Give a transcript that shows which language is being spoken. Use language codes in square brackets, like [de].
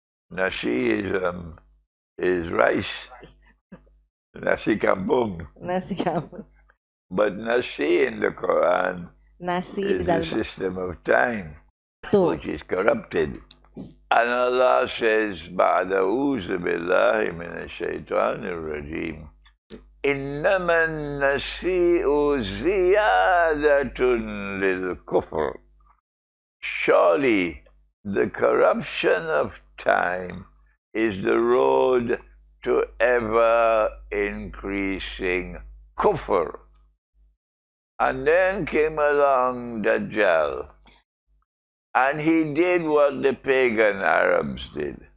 [en] Nasi is rice. Nasi kampung. Nasi kampung. But nasi in the Quran Nasi is the system of time, which is corrupted. And Allah says, [ar] بَعْدَ أُوزُ بِاللَّهِ مِنَ الشَّيْطَانِ الرَّجِيمِ. إنما النسيء زيادة للكفر. [en] Surely the corruption of time is the road to ever increasing kufr. And then came along Dajjal, and he did what the pagan Arabs did.